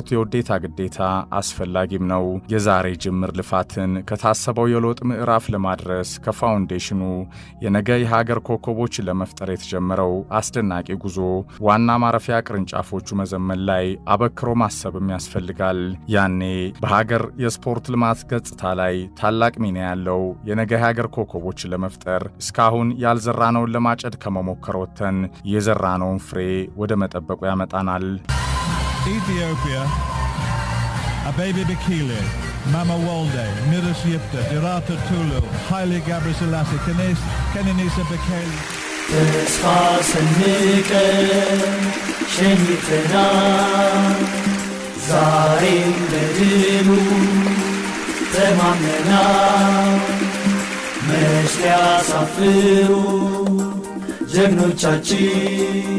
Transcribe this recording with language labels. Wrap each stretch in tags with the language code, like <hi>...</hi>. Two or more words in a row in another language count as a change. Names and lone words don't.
<am>የውዴታ ግዴታ አስፈላጊም ነው። የዛሬ ጅምር ልፋትን ከታሰበው የለውጥ ምዕራፍ ለማድረስ ከፋውንዴሽኑ የነገ የሀገር ኮከቦችን ለመፍጠር የተጀመረው አስደናቂ ጉዞ ዋና ማረፊያ ቅርንጫፎቹ መዘመን ላይ አበክሮ ማሰብም ያስፈልጋል። ያኔ በሀገር የስፖርት ልማት ገጽታ ላይ ታላቅ ሚና ያለው የነገ የሀገር ኮከቦችን ለመፍጠር እስካሁን ያልዘራነውን ለማጨድ ከመሞከር ወጥተን የዘራነውን ፍሬ ወደ መጠበቁ ያመጣናል። Ethiopia, Abebe Bikila, Mama Walde, Midas Yipta, Dirata Tulu, Haile Gebrselassie, Kenenisa Bekele. ተስፋ ሰንቀን ሸኝተናል፣ ዛሬም በድሉ ተማምነናል። መች ሊያሳፍሩ ጀግኖቻችን</am>